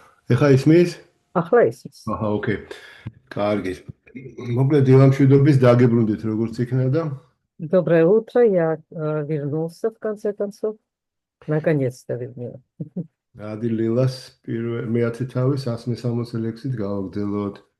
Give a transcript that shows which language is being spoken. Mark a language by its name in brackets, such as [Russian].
[Georgian] ეხა ისმის? ახლა ისმის. აჰა, ოკეი. კარგი. მოკლედ დილამშვიდობის დაგებრუნდით როგორც იქნა და [Russian] Доброе утро, я вернулся в конце концов. Наконец-то вернулся. [Georgian] ადი ლილას მეათე თავის 166-ით გავაგრძელოთ.